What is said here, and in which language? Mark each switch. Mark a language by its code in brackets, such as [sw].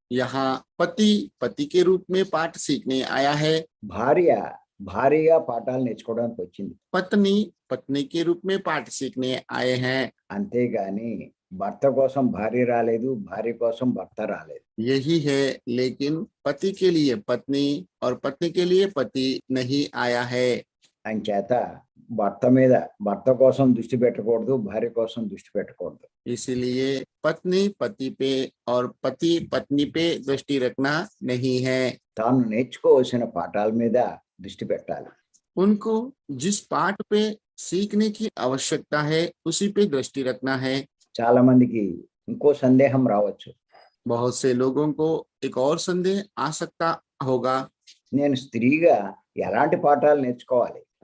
[hi] यहाँ पति पति के रूप में पाठ सीखने आया है, [te] భార్యగా పాఠాలు నేర్చుకోవడానికి వచ్చింది. [hi] पत्नी पत्नी के रूप में पाठ सीखने आए हैं। [te] అంతేగాని భర్త కోసం భార్య రాలేదు, భార్య కోసం భర్త రాలేదు. [hi] यही है, लेकिन पति के लिए पत्नी और पत्नी के लिए पति नहीं आया है। [te] అంచేత భర్త కోసం దృష్టి పెట్టకూడదు, భార్య కోసం దృష్టి పెట్టకూడదు. [hi] इसीलिए पत्नी पति पे और पति पत्नी पे दृष्टि रखना नहीं है, [te] తాను నేర్చుకోవాల్సిన పాఠాల మీద దృష్టి పెట్టాలి. [hi] उनको जिस पाठ पे सीखने की आवश्यकता है उसी पे दृष्टि रखना है। [te] చాలా మందికి ఇంకో సందేహం రావచ్చు, [hi] बहुत से लोगों को एक और संदेह आ सकता होगा, [te] నేను స్త్రీగా ఎలాంటి పాఠాలు నేర్చుకోవాలి